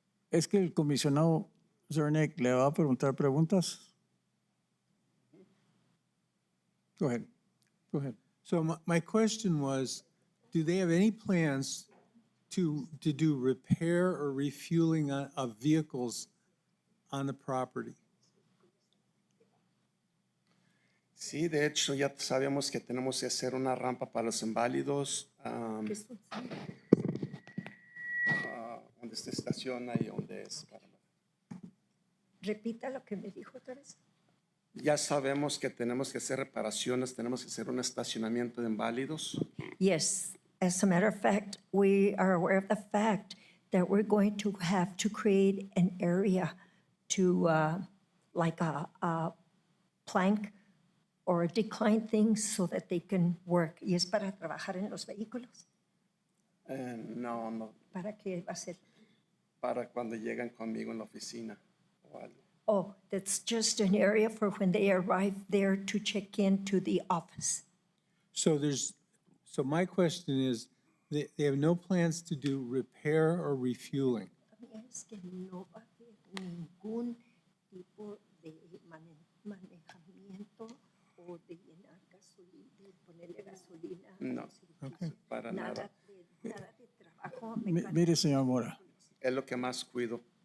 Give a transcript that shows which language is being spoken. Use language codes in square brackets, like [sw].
[es] Es que el comisionado Zernick le va a preguntar preguntas. [en] Go ahead. Go ahead. So my question was, do they have any plans to do repair or refueling of vehicles on the property? [es] Sí, de hecho ya sabemos que tenemos que hacer una rampa para los inválidos, donde se estaciona y donde es. Repita lo que me dijo otra vez. Ya sabemos que tenemos que hacer reparaciones, tenemos que hacer un estacionamiento de inválidos. [en] Yes, as a matter of fact, we are aware of the fact that we're going to have to create an area to, like a plank or a decline thing so that they can work. [es] ¿Y es para trabajar en los vehículos? No, ¿Para qué va a ser? para cuando llegan conmigo en la oficina o algo. [en] Oh, that's just an area for when they arrive there to check into the office. So my question is, they have no plans to do repair or refueling? [es] Es que no va a haber ningún tipo de manejamiento o de llenar gasolina, de ponerle gasolina. No, para nada. Nada de trabajo Mire, señor Mora. Es lo que más cuido.